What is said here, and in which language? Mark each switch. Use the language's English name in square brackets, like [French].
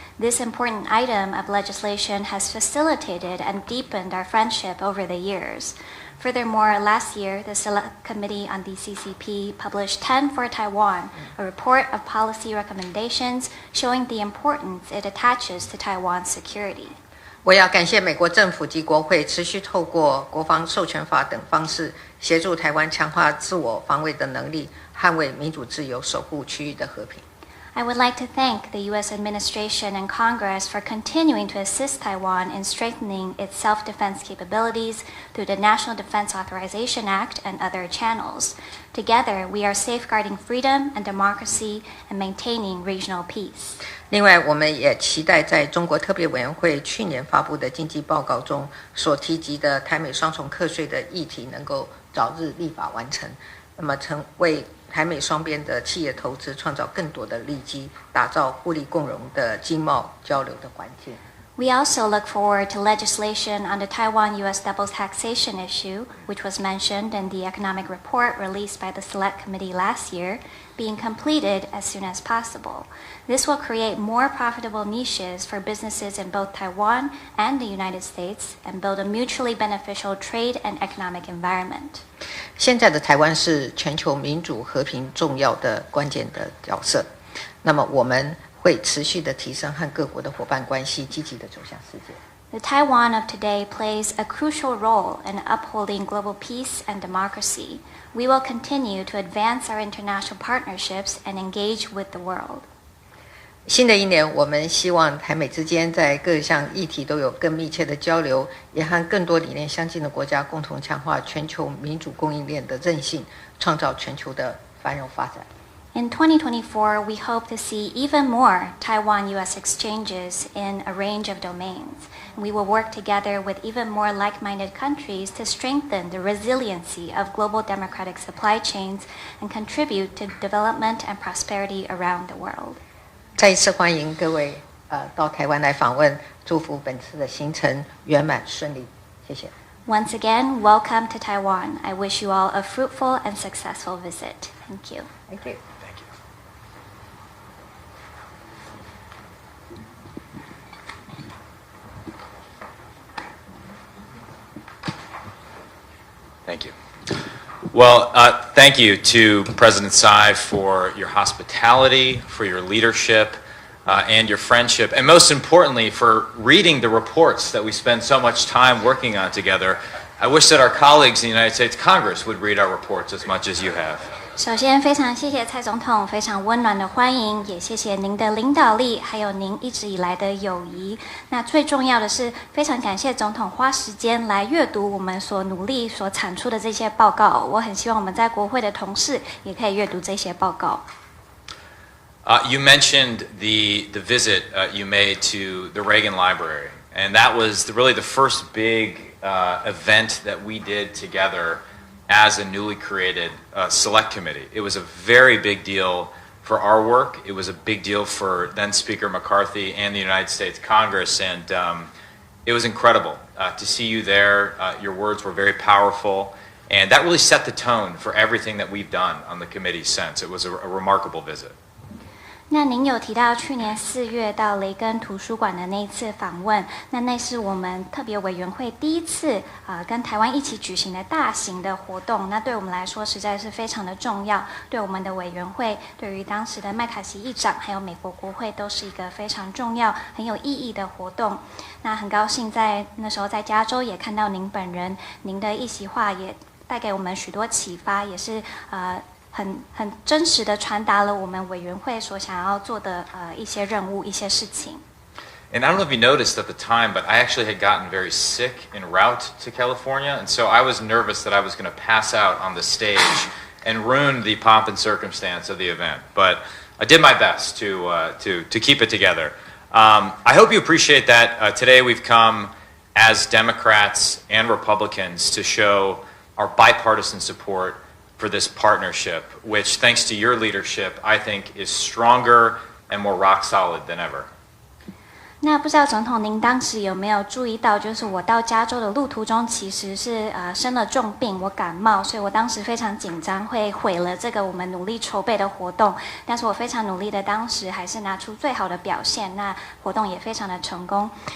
[English] This important item of legislation has facilitated and deepened our friendship over the years. Furthermore, last year, the Select Committee on the CCP published 10 for Taiwan, a report of policy recommendations showing the importance it attaches to Taiwan's security. [Chinese] 我要感谢美国政府及国会持续透过国防授权法等方式，协助台湾强化自我防卫的能力，捍卫民主自由，守护区域的和平。 [English] I would like to thank the U.S. administration and Congress for continuing to assist Taiwan in strengthening its self-defense capabilities through the National Defense Authorization Act and other channels. Together, we are safeguarding freedom and democracy and maintaining regional peace. [Chinese] 另外，我们也期待在中国特别委员会去年发布的经济报告中所提及的台美双重课税的议题能够早日立法完成，那么成为台美双边的企业投资创造更多的利基，打造互利共荣的经贸交流的环境。 [English] We also look forward to legislation on the Taiwan-U.S. double taxation issue, which was mentioned in the economic report released by the Select Committee last year, being completed as soon as possible. This will create more profitable niches for businesses in both Taiwan and the United States and build a mutually beneficial trade and economic environment. [Chinese] 现在的台湾是全球民主和平重要的关键的角色，那么我们会持续的提升和各国的伙伴关系，积极的走向世界。 [English] The Taiwan of today plays a crucial role in upholding global peace and democracy. We will continue to advance our international partnerships and engage with the world. [Chinese] 新的一年，我们希望台美之间在各项议题都有更密切的交流，也和更多理念相近的国家共同强化全球民主供应链的韧性，创造全球的繁荣发展。 [English] In 2024, we hope to see even more Taiwan-U.S. exchanges in a range of domains. We will work together with even more like-minded countries to strengthen the resiliency of global democratic supply chains and contribute to development and prosperity around the world. [Chinese] 再一次欢迎各位到台湾来访问，祝福本次的行程圆满顺利，谢谢。 [English] Once again, welcome to Taiwan. I wish you all a fruitful and successful visit. Thank you. Thank you. Thank you. Well, thank you to President Tsai for your hospitality, for your leadership, and your friendship, and most importantly, for reading the reports that we spend so much time working on together. I wish that our colleagues in the United States Congress would read our reports as much as you have. [Chinese] 首先，非常谢谢蔡总统非常温暖的欢迎，也谢谢您的领导力，还有您一直以来的友谊。那最重要的是，非常感谢总统花时间来阅读我们所努力所产出的这些报告。我很希望我们在国会的同事也可以阅读这些报告。 [English] You mentioned the visit you made to the Reagan Library, and that was really the first big event that we did together as a newly created select committee. It was a very big deal for our work. It was a big deal for then Speaker McCarthy and the United States Congress, and it was incredible to see you there. Your words were very powerful, and that really set the tone for everything that we've done on the committee since. It was a remarkable visit. [Chinese] 那您有提到去年4月到雷根图书馆的那一次访问，那是我们特别委员会第一次跟台湾一起举行的大型的活动，那对我们来说实在是非常的重要，对我们的委员会，对于当时的麦卡锡议长还有美国国会都是一个非常重要很有意义的活动。那很高兴在那时候在加州也看到您本人，您的一席话也带给我们许多启发，也是很真实的传达了我们委员会所想要做的一些任务、一些事情。 [English] And I don't know if you noticed at the time, but I actually had gotten very sick en route to California, and so I was nervous that I was going to pass out on the stage and ruin the pomp and circumstance of the event. But I did my best to keep it together. I hope you appreciate that today we've come as Democrats and Republicans to show our bipartisan support for this partnership, which, thanks to your leadership, I think is stronger and more rock solid than ever. [Chinese] 那不知道总统您当时有没有注意到，就是我到加州的路途中其实是生了重病，我感冒，所以我当时非常紧张，会毁了这个我们努力筹备的活动。但是我非常努力的，当时还是拿出最好的表现，那活动也非常的成功。